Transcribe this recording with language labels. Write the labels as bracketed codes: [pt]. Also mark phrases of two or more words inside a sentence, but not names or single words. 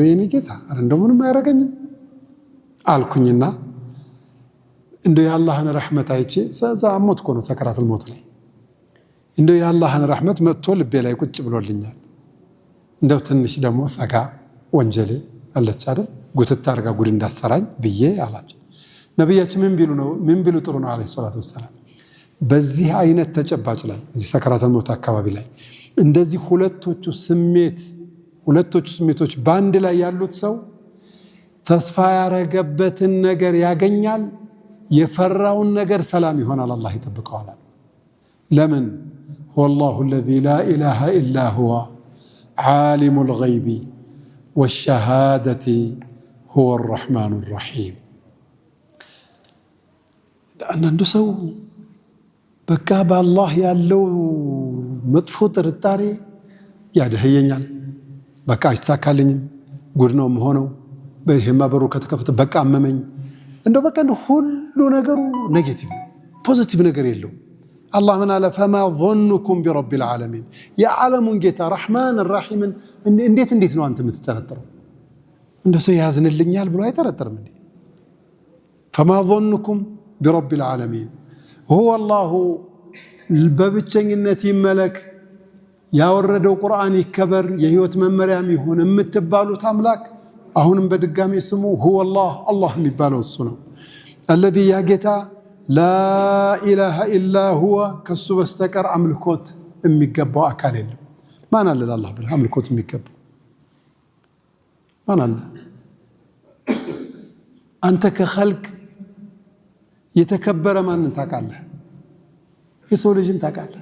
[am] የኔ ጌታ እንደው ምንም አያረገኝም አልኩኝና እንደው የአላህን ረሕመት አይቼ እዛ ሞት እኮ ነው ሰከራተል ሞት ላይ እንደው የአላህን ረሕመት መጥቶ ልቤ ላይ ቁጭ ብሎልኛል። እንደው ትንሽ ደግሞ ሰጋ ወንጀሌ አለች አይደል ጉትታ አርጋ ጉድ እንዳሰራኝ ብዬ አላቸው። ነቢያችን ምን ቢሉ ጥሩ ነው [ar] عليه الصلاة والسلام [am] በዚህ አይነት ተጨባጭ ላይ እዚህ ሰከራተል ሞት አካባቢ ላይ እንደዚህ ሁለቶቹ ስሜቶች ባንድ ላይ ያሉት ሰው ተስፋ ያረገበትን ነገር ያገኛል፣ የፈራውን ነገር ሰላም ይሆናል፣ አላህ ይጠብቀዋል። ለምን ወላሁ [ar] الذي لا اله الا هو عالم الغيب والشهادة هو الرحمن الرحيم። [am] አንዳንዱ ሰው በቃ በአላህ ያለው መጥፎ ጥርጣሬ ያደህየኛል፣ በቃ አይሳካልኝም፣ ጉድ ነው የምሆነው፣ በይሄማ በሩ ከተከፈተ በቃ አመመኝ። እንደው በቃ ሁሉ ነገሩ [en] negative positive [am] ነገር የለው። አላህ ምን አለ? ፈማ [ar] ظنكم برب العالمين [am] የዓለሙን ጌታ ረሕማን ራሒምን እንዴት ነው አንተ የምትጠረጥረው? እንደው ሰው ያዝንልኛል ብሎ አይጠረጥርም እንዴ? ፈማ [ar] ظنكم برب العالمين هو الله [am] በብቸኝነት ይመለክ፣ ያወረደው ቁርአን ይከበር፣ የህይወት መመሪያም ይሁን የምትባሉት አምላክ አሁንም በድጋሚ ስሙ [ar] هو الله [am] የሚባለው እሱ ነው። الذي ያ ጌታ [ar] لا إله إلا هو [am] ከሱ በስተቀር አምልኮት የሚገባው አካል የለም። ማን አለ ለአላህ ብለህ አምልኮት የሚገባው ማን አለ? አንተ ከኸልቅ የተከበረ ማንን ታውቃለህ? የሰው ልጅን ታውቃለህ?